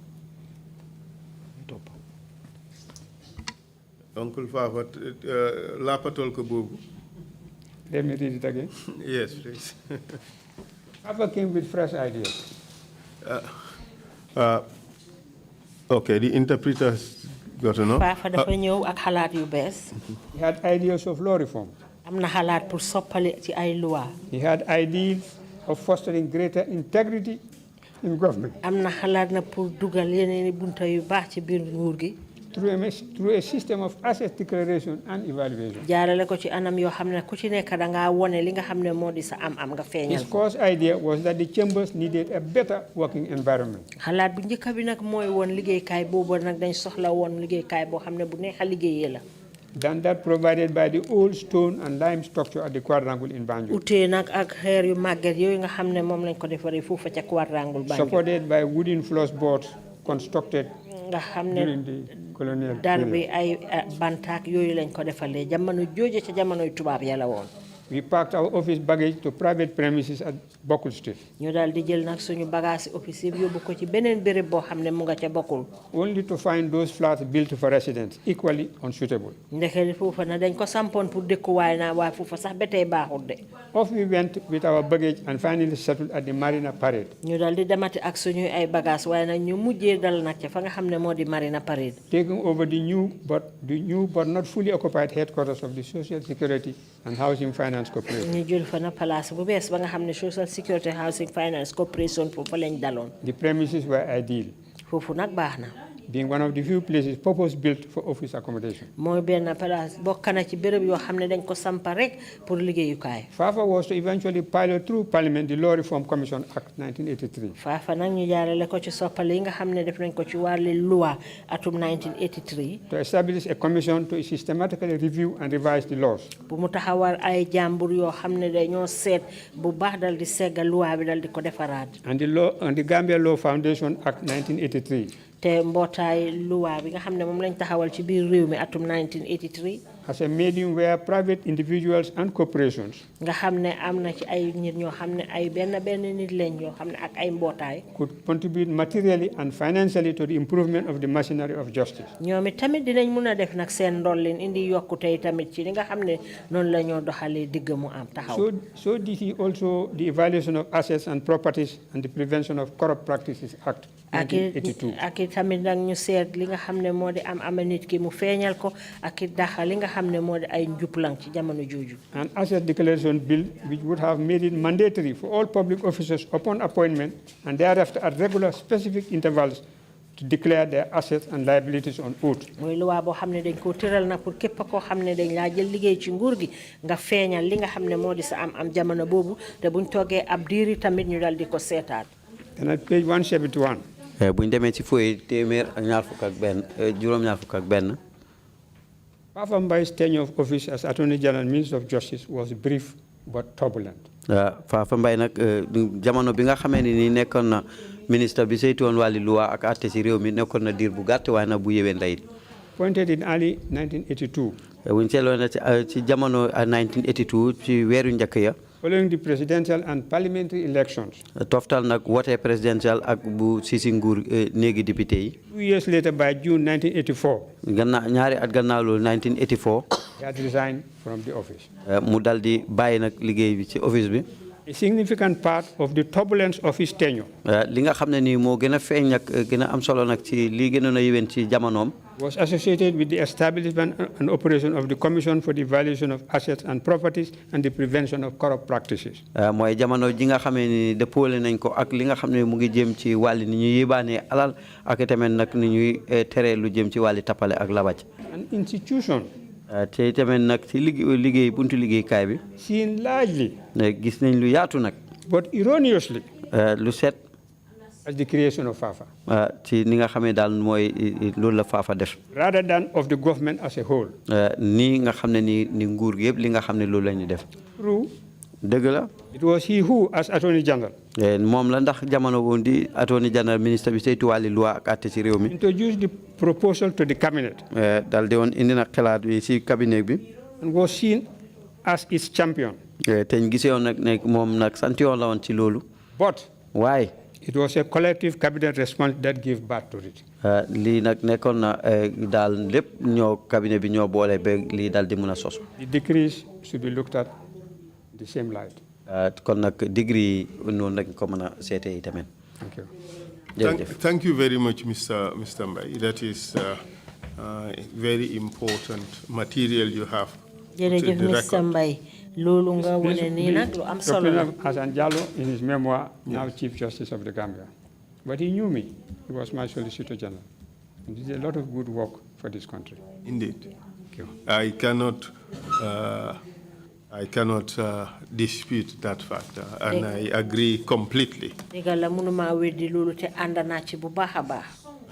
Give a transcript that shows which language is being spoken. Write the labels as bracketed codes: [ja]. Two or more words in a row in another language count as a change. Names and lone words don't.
[wo] Uncle Fafa, lapatol ko boobu. [en] Let me read it again. Yes, please. Fafa came with fresh ideas. Okay, the interpreters got to know. [wo] Fafa dafa ñëw ak xalaat yu bees. [en] He had ideas of law reform. [wo] am na xalaat pour soppali ci ay loi. [en] He had ideas of fostering greater integrity in government. [wo] am na xalaat na pour dugal yeneen bunta yu baax ci biir nguur gi. [en] Through a system of asset declaration and evaluation. [wo] jaarale ko ci anam yoo xam ne ku ci nekk da ngaa wone li nga xam ne moo di sa am nga feeñal. [en] His first idea was that the chambers needed a better working environment. [wo] xalaat bu njëkk bi nag mooy woon liggéeykaay boobu nag dañ soxla woon liggéeykaay boo xam ne bu neex a liggéeyee la. [en] than that provided by the old stone and lime structure at the quadrangle in Banjul. [wo] Ute nak ak xeer yu màgget yooyu nga xam ne moom lañ ko defaree foofu ca quadrangle Banjul. [en] Supported by wooden floorboards constructed [wo] nga xam ne [en] during the colonial [wo] dar bi [en] period. [wo] ay bantaak yooyu lañ ko defalee jamono jooje ca jamonoy tubaab ya la woon. [en] We packed our office baggage to private premises at Bokul Street. [wo] ñu daal di jël nag suñu bagage office yëpp yóbbu ko ci beneen béréb boo xam ne mu nga ca bokkul. [en] Only to find those flats built for residents equally unsuitable. [wo] ndeke foofa na dañ ko sampoon pour dëkkuwaay naa waaye foofa sax ba tey baaxul de. [en] Off we went with our baggage and finally settled at the Marina Parade. [wo] ñu daal di demati ak suñuy ay bagage waaye nag ñu mujjee dal nag ca fa nga xam ne moo di Marina Parade. [en] Taking over the new but not fully occupied headquarters of the Social Security and Housing Finance Corporation. [wo] ñu jël fa na place bu bees ba nga xam ne Social Security Housing Finance Corporation foofu lañ daloon. [en] The premises were ideal, [wo] foofu nag baax na. [en] being one of the few places purpose-built for office accommodation. [wo] mooy benn place bokk na ci béréb yoo xam ne dañ ko sampa rek pour liggéeyukaay. [en] FAFA was to eventually pilot through Parliament the Law Reform Commission Act 1983. [wo] FAFA nag ñu jaarale ko ci soppale yi nga xam ne def nañ ko ci wàllu loi atum 1983. [en] To establish a commission to systematically review and revise the laws. [wo] bu mu taxawal ay jàmbur yoo xam ne dañoo seet bu baax dal di segga loi bi dal di ko defaraat. [en] And the Gambia Law Foundation Act 1983. [wo] te mbootaay loi bi nga xam ne moom lañ taxawal ci biir réew mi atum 1983. [en] as a medium where private individuals and corporations [wo] nga xam ne am na ci ay nit ñoo xam ne ay benn nit lañ yoo xam ne ak ay mbootaay. [en] could contribute materially and financially to the improvement of the machinery of justice. [wo] ñoom it tamit dinañ mun a def nag seen ndollin indi yokkute tamit ci li nga xam ne noonu la ñoo doxalee digg mu am taxaw. [en] So did he also the evaluation of assets and properties and the Prevention of Corrupt Practices Act 1982. [wo] ak tamit nag ñu seet li nga xam ne moo di am nit ki mu feeñal ko ak daxa li nga xam ne moo di ay njublang ci jamono jooju. [en] An asset declaration bill which would have made it mandatory for all public officers upon appointment and thereafter at regular specific intervals to declare their assets and liabilities on oath. [wo] mooy loi boo xam ne dañ koo tëral na pour képp koo xam ne dañ laa jël liggéey ci nguur gi nga feeñal li nga xam ne moo di sa am jamono boobu te buñ toogee ab diiri tamit ñu dal di ko seetaat. [en] And at page 171. [wo] buñ demee ci fooy téeméer ak ñaar fukk ak benn juróom-ñaar fukk ak benn. [en] Fafa Mbai's tenure of office as Attorney General and Minister of Justice was brief but turbulent. [wo] Fafa Mbai nag jamono bi nga xamee ni nekkoon na ministre bi saytu woon wàllu loi ak àtte ci réew mi nekkoon na diir bu gàtt waaye nag bu yeween la it. [en] Appointed in early 1982. [wo] buñ seetloo na ci jamono 1982 ci weeru njëkk ya. [en] Following the presidential and parliamentary elections. [wo] Toftal nag wote presidential ak bu sisi nguur néegi député yi. [en] 2 years later by June 1984. [wo] gannaaw ñaari at gannaaw loolu 1984. [en] he had resigned from the office. [wo] mu dal di bàyyi nag liggéey bi ci office bi. [en] A significant part of the turbulence of his tenure. [wo] li nga xam ne nii moo gën a feeñ nag gën a am solo nag ci lii gënoon a yéwén ci jamonoom. [en] was associated with the establishment and operation of the Commission for the Evaluation of Assets and Properties and the Prevention of Corrupt Practices. [wo] mooy jamono ji nga xamee ni dëppoole nañ ko ak li nga xam ne mu ngi jëm ci wàlli ni ñuy yébaanee alal ak tamit nag ni ñuy tere lu jëm ci wàlli tappale ak labaj. [en] An institution. [wo] te tamit nag ci liggéey buntu liggéeykaay bi. [en] seen largely. [wo] gis nañ lu yaatu nag. [en] but erroneously. [wo] lu set. [en] as the creation of FAFA. [wo] ci ni nga xamee daal mooy loolu la FAFA def. [en] rather than of the government as a whole. [wo] nii nga xam ne ni nguur gi yëpp li nga xam ne loolu la ñu def. [en] true. [wo] dëgg la. [en] it was he who as Attorney General. [wo] moom la ndax jamono woon di [en] Attorney General [wo] ministre bi saytu wàlli loi ak àtte ci réew mi. [en] introduced the proposal to the cabinet. [wo] daal di woon indi nag xalaat bi ci cabinet bi. [en] and was seen as its champion. [wo] te ñu gisee woon nag ne moom nag sant yoon la woon ci loolu. [en] but. [wo] waaye. [en] it was a collective cabinet response that gave birth to it. [wo] lii nag nekkoon na daal lépp ñoo cabinet bi ñoo boole ba lii daal di mën a sos. [en] the decrees should be looked at the same light. [wo] kon nag degree noonu rek ko mën a seetee tamit. [en] Thank you. Thank you very much, Mr. Mbai. That is very important material you have. [wo] jërëjëf Mr. Mbai. loolu nga wane nii nag lu am solo la. [en] Hassan Jallow in his memoir, now Chief Justice of the Gambia. But he knew me. He was my Solicitor General. And he did a lot of good work for this country. Indeed. Thank you. I cannot dispute that fact, and I agree completely.